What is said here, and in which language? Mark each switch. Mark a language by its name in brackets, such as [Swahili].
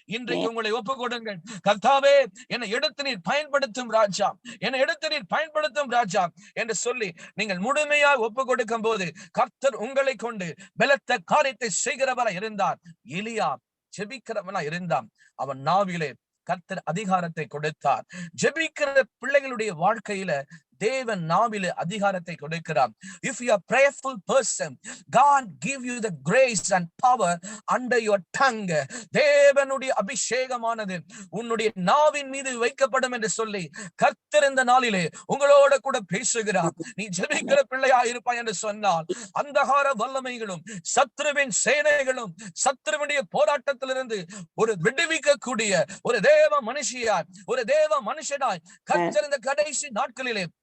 [Tamil] இன்றைக்கு உங்களை ஒப்புக் கொடுங்கள். கர்த்தாவே, என்னை எடுத்து நீர் பயன்படுத்தும் ராஜா, என்னை எடுத்து நீர் பயன்படுத்தும் ராஜா என்று சொல்லி நீங்கள் முழுமையாய் ஒப்புக் கொடுக்கும் போது கர்த்தர் உங்களை கொண்டு பலத்த காரியத்தை செய்கிறவராய் இருந்தார். எலியா ஜெபிக்கிறவனா இருந்தான். அவன் நாவிலே கர்த்தர் அதிகாரத்தை கொடுத்தார். ஜெபிக்கிற பிள்ளைகளுடைய வாழ்க்கையில தேவன் நாவிலே அதிகாரத்தை கொடுக்கிறார். [English] If you are prayerful person, God give you the grace and power under your tongue. [Tamil] தேவனுடைய அபிஷேகமானது உன்னுடைய நாவின் மீது வைக்கப்படும் என்று சொல்லி கர்த்தர் இந்த நாளிலே உங்களோட கூட பேசுகிறார். நீ ஜெபிக்கிற பிள்ளையா இருப்பாய் என்று சொன்னால் அந்தகார வல்லமைகளும் சத்ருவின் சேனைகளும் சத்ருவினுடைய போராட்டத்திலிருந்து ஒரு விடுவிக்கக்கூடிய ஒரு தேவ மனுஷியாய், ஒரு தேவ மனுஷனாய் கர்த்தர் இந்த கடைசி நாட்களிலே